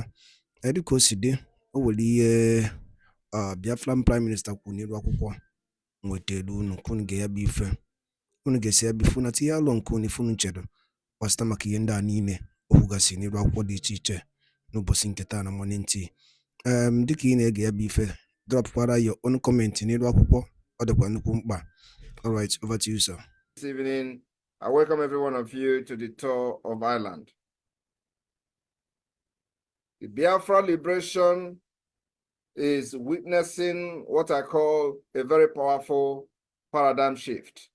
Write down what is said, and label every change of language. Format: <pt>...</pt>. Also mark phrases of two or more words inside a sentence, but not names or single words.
<ig>Dịka o si dị, o nwere ihe</ig> <en>Biafran Prime Minister</en> <ig>kwuru n'ilu akwụkwọ nwetara unu ka unu ga-ya bụ ife, unu ga-esi ya bụ ife na tinye alụ nke unu ife unu chere gbasịta maka ihe ndị a niile o kwugasị n'ilu akwụkwọ dị iche iche n'ụbọchị nke taa na</ig> <en>morning tea.</en> <ig>Dịka ị na-ege ya bụ ife, dropkwara</ig> <en>your own comment</en> <ig>n'ilu akwụkwọ, ọ dịkwa nnukwu mkpa.</ig> <en>All right, over to you, sir. This evening, I welcome every one of you to the tour of Ireland. The Biafra liberation is witnessing what I call a very powerful paradigm shift.</en>